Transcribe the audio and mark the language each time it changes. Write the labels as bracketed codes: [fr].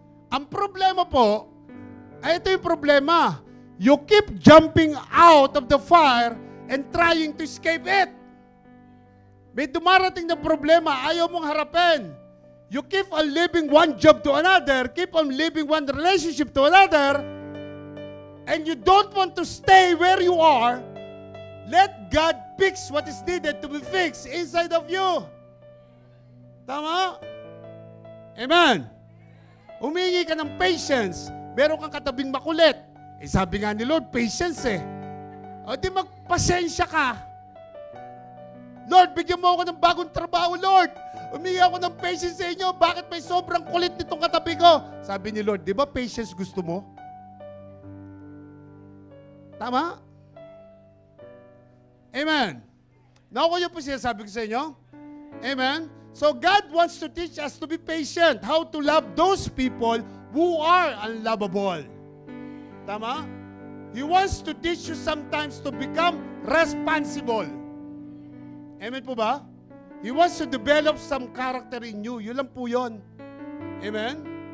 [tl] Ang problema po, ay ito yung problema. [en] You keep jumping out of the fire and trying to escape it. [tl] May dumarating na problema, ayaw mong harapin. [en] You keep on living one job to another, keep on living one relationship to another, and you don't want to stay where you are, let God fix what is needed to be fixed inside of you. [tl] Tama? Amen. Humingi ka ng patience. Meron kang katabing makulit. Sabi nga ni Lord, patience eh. O di magpasensya ka. Lord, bigyan mo ako ng bagong trabaho, Lord. Humingi ako ng patience sa inyo. Bakit may sobrang kulit nitong katabi ko? Sabi ni Lord, di ba patience gusto mo? Tama? Amen. Nakuha niyo po sinasabi ko sa inyo? Amen? [en] So God wants to teach us to be patient, how to love those people who are unlovable. Tama? He wants to teach you sometimes to become responsible. Amen po ba? He wants to develop some character in you. [tl] Yun lang po yun. [en] Amen?